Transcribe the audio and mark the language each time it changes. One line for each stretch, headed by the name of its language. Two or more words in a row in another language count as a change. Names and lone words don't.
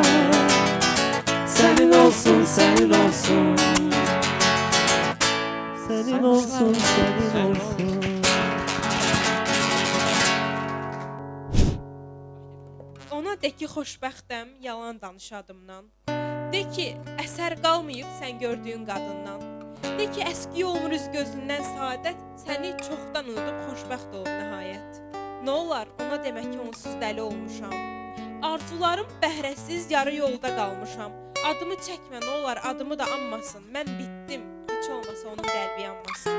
Turkish: Senin olsun, senin olsun. Senin olsun, senin olsun.
Azerbaijani: Ona de ki, xoşbəxtəm, yalan danışadımdan. De ki, əsər qalmayıb sən gördüyün qadından. De ki, əski olmur üz gözündən saadət, səni çoxdan unudub xoşbəxt olub nəhayət. Nə olar, ona demək ki, onsuz dəli olmuşam. Arzularım bəhrəsiz yarı yolda qalmışam. Adımı çəkmə, nə olar, adımı da anmasın. Mən bitdim, heç olmasa onun qəlbi yanmasın.